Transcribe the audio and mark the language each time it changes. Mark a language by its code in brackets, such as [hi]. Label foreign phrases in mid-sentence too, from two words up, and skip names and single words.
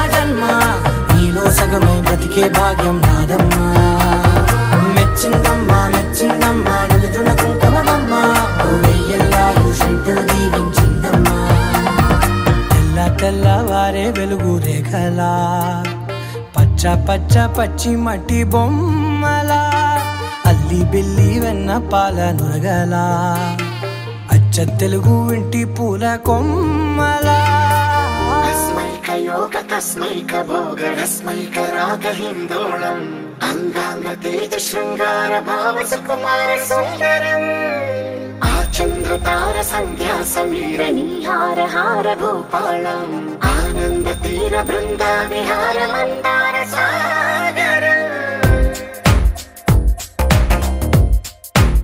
[te] జన్మ నీలో సగమై బ్రతికే భాగ్యం నాదమ్మా మెచ్చిందమ్మా మెచ్చిందమ్మా నిలుతున్న కుంకుమమ్మా వెయ్యల్లాలు శంకరు దీవించిందమ్మా తెల్ల తెల్లవారే వెలుగు రేఖలా పచ్చ పచ్చ పచ్చి మట్టి బొమ్మలా అల్లి బిల్లి వెన్న పాల నురగలా అచ్చ తెలుగు ఇంటి పూల కొమ్మలా [sa] योग तस्मैक भोग रस्मैक राग हिन्दोळम् अङ्गाङ्ग तेज शृङ्गार भाव सुकुमार सुन्दरम् आचन्द्रतार सन्ध्या समीर नीहार हार भूपालम् आनन्द तीर बृन्दा विहार मन्दार सागर